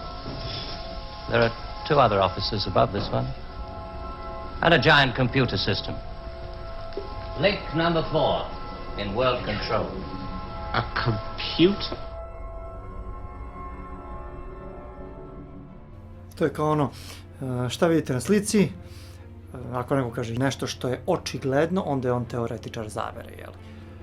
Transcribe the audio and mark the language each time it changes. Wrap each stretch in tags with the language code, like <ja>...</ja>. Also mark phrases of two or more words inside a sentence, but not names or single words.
<en>There are 2 other offices above this one. And a giant computer system. Link number 4 in world control. A computer?</en> <sr>To je kao ono, šta vidite na slici, ako neko kaže nešto što je očigledno, onda je on teoretičar zavere, jel?</sr>